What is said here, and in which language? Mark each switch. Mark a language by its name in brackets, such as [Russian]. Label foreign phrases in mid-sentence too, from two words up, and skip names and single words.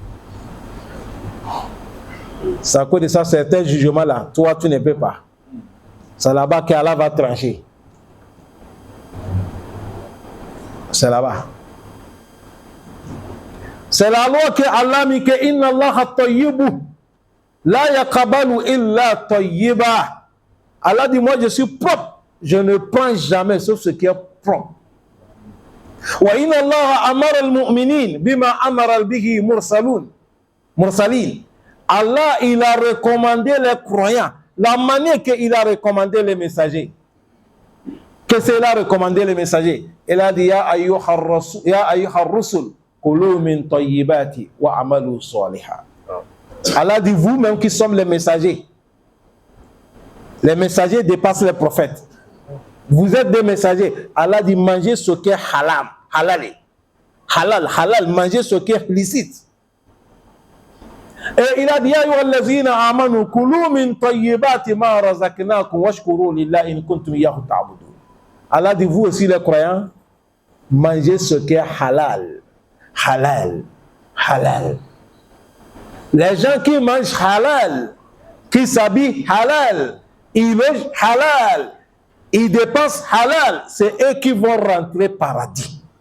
[French] C'est à cause de ça, certains jugements-là, toi, tu ne peux pas. C'est là-bas qu'Allah va trancher. C'est là-bas. C'est la loi que Allah dit que [Arabic] إن الله طيب لا يقبل إلا طيبا. [French] Allah dit moi je suis propre, je ne prends jamais sauf ce qui est propre. [Arabic] وإن الله أمر المؤمنين بما أمر به المرسلين. [French] Allah il a recommandé les croyants la manière qu'il a recommandé les messagers. Qu'est-ce qu'il a recommandé les messagers? Il a dit [Arabic] يا أيها الرسل كلوا من الطيبات واعملوا صالحا. [French] Allah dit vous-même qui sommes les messagers. Les messagers dépassent les prophètes. Vous êtes des messagers. Allah dit mangez ce qui est halal, mangez ce qui est licite. Et il a dit [Arabic] يا أيها الذين آمنوا كلوا من طيبات ما رزقناكم واشكروا لله إن كنتم إياه تعبدون. [French] Allah dit vous aussi les croyants, mangez ce qui est halal. Les gens qui mangent halal, qui s'habillent halal, ils mangent halal, ils dépensent halal, c'est eux qui vont rentrer paradis.